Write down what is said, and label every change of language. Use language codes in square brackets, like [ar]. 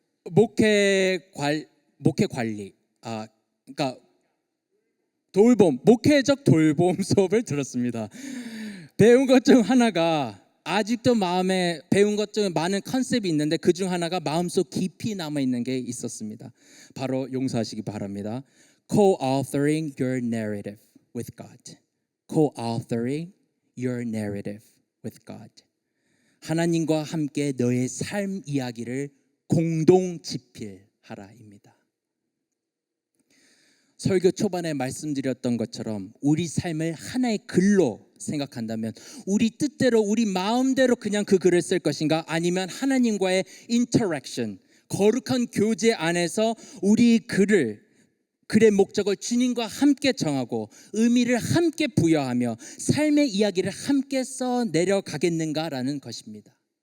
[ko] 목회 관리, 그러니까 목회적 돌봄 수업을 들었습니다. 배운 것 중 하나가 아직도 마음에 배운 것 중에 많은 컨셉이 있는데 그 중 하나가 마음속 깊이 남아 있는 게 있었습니다. 바로 용서하시기 바랍니다. [en] Co-authoring your narrative with God. Co-authoring your narrative with God. [ko] 하나님과 함께 너의 삶 이야기를 공동 집필하라입니다. 설교 초반에 말씀드렸던 것처럼 우리 삶을 하나의 글로 생각한다면 우리 뜻대로 우리 마음대로 그냥 그 글을 쓸 것인가, 아니면 하나님과의 인터랙션, 거룩한 교제 안에서 우리 글의 목적을 주님과 함께 정하고 의미를 함께 부여하며 삶의 이야기를 함께 써 내려가겠는가라는 것입니다.